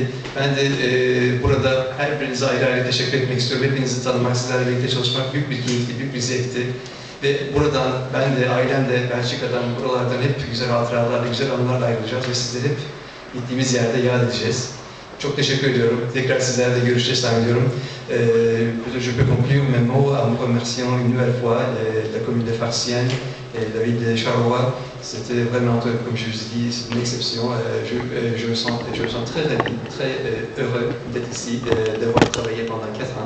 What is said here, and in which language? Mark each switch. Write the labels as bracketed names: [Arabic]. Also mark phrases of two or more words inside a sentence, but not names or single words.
[Turkish] Ben de burada her birinize ayrı ayrı teşekkür etmek istiyorum. Hepinizi tanımak, sizlerle birlikte çalışmak büyük bir keyifti, büyük bir zevkti. Ve buradan ben de, ailem de, Belçika'dan, buralardan hep güzel hatıralarla, güzel anılarla ayrılacağız ve sizleri hep gittiğimiz yerde yad edeceğiz. Çok teşekkür ediyorum. Tekrar sizlerle görüşeceğiz zannediyorum. [French] Je peux conclure mes mots en remerciant une nouvelle fois la commune de Farcien et la ville de Charleroi. C'était vraiment, comme je vous ai dit, c'est une exception. Je me sens très heureux d'être ici, d'avoir travaillé pendant 4 ans.